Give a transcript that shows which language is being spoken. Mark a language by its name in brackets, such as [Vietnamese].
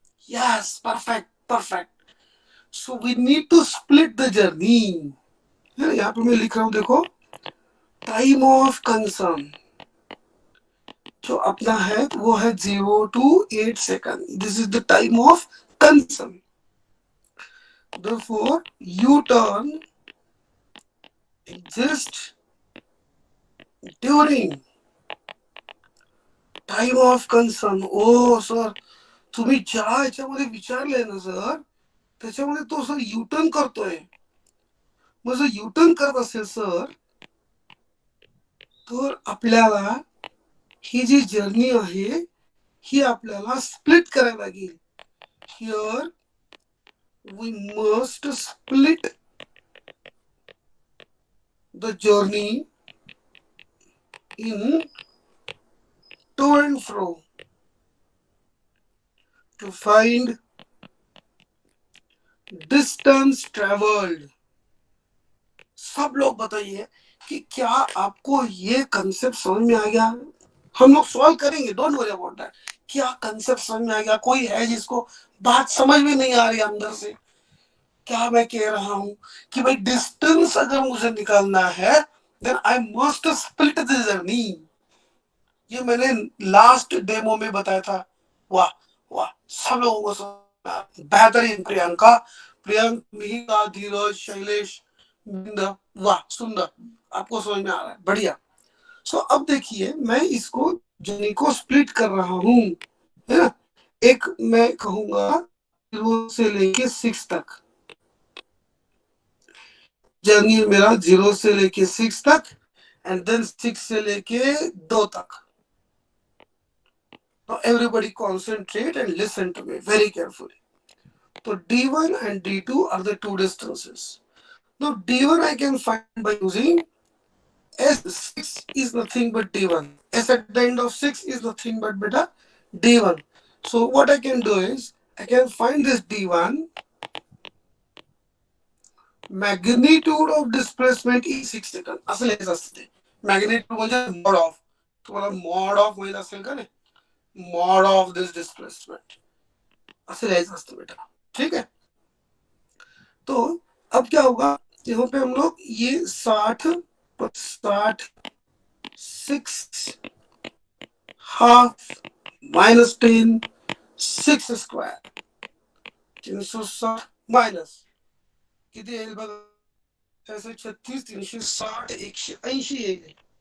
[English] Yes, perfect perfect. So we need to split the journey. [Hindi] यहाँ पे मैं लिख रहा हूं, देखो टाइम ऑफ कंसर्न जो अपना है वो है 0 to 8 second. [English] This is the time of concern. Therefore, U-turn exists during time of concern. [Marathi] O sir, तुम्ही ज्या याच्यामध्ये विचारले ना सर, त्याच्यामध्ये तो सर U-turn करतोय। मग जर U-turn करत असेल सर, तर आपल्याला ही जी जर्नी आहे ही आपल्याला स्प्लिट करायला लागेल। [English] Here we must split the journey in to and fro to find distance traveled। [Hindi] सब लोग बताइए कि क्या आपको ये कंसेप्ट समझ में आ गया? हम लोग सॉल्व करेंगे, [English] Don't worry about that. [Hindi] क्या कंसेप्ट समझ में आ गया? कोई है जिसको बात समझ में नहीं आ रही अंदर से? क्या मैं कह रहा हूं कि भाई डिस्टेंस अगर मुझे निकालना है [English] Then I must split the journey. [Hindi] ये मैंने लास्ट डेमो में बताया था। वाह वाह, सब लोगों को समझ, बेहतरीन। प्रियंका, मिहिका, धीरज, शैलेश, वाह सुंदर, आपको समझ में आ रहा है, बढ़िया। सो अब देखिए मैं इसको जर्नी को स्प्लिट कर रहा हूं, है ना। एक मैं कहूंगा 0 से लेके 6 तक, जर्नी मेरा 0 से लेके 6 तक एंड देन 6 से लेके 2 तक। [English] Now everybody concentrate and listen to me very carefully. So D1 and D2 are the two distances. Now D1 I can find by using S6 is nothing but D1. S at the end of 6 is nothing but beta D1. So what I can do is I can find this D1. Magnitude of displacement is 6 second. [Marathi] असेल हेच असते. Magnitude म्हणजे mod of. तुम्हाला mod of माहित असेल का नाही? mod of this displacement असेल हेच असतं बेटा, [Hindi] ठीक है। तो अब क्या होगा, यहाँ पे हम लोग ये 60 6 हाफ -10 6 स्क्वायर 360 माइनस [Marathi] किती येईल बघा, [Hindi] 36 360 180 येईल।